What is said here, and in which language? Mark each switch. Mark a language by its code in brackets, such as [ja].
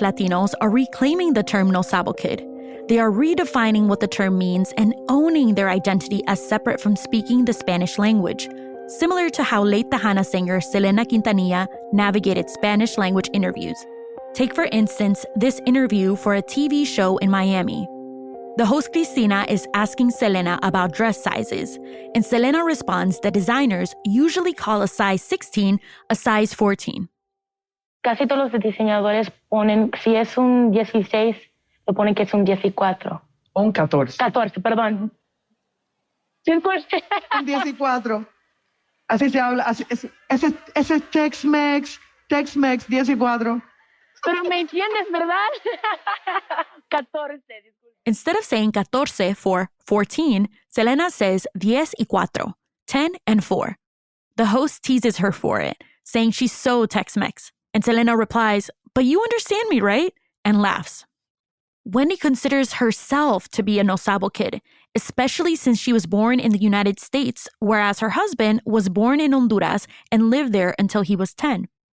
[en] Latinos are reclaiming the term no sabo kid. They are redefining what the term means and owning their identity as separate from speaking the Spanish language, similar to how late Tejana singer Selena Quintanilla navigated Spanish language interviews. Take, for instance, this interview for a TV show in Miami. The host Cristina is asking Selena about dress sizes, and Selena responds that designers usually call a size 16 a size 14. [es] Casi todos los diseñadores ponen, si es un 16, lo ponen que es un 14. Un 14. 14, perdón. Un 14. Así se habla. Ese es Tex-Mex, 14. Pero me entiendes, ¿verdad? 14. [en] Instead of saying 14 for 14, Selena says 10 and 4. The host teases her for it, saying she's so Tex-Mex. And Selena replies, "But you understand me, right?" and laughs. Wendy considers herself to be a no sabo kid, especially since she was born in the United States, whereas her husband was born in Honduras and lived there until he was 10.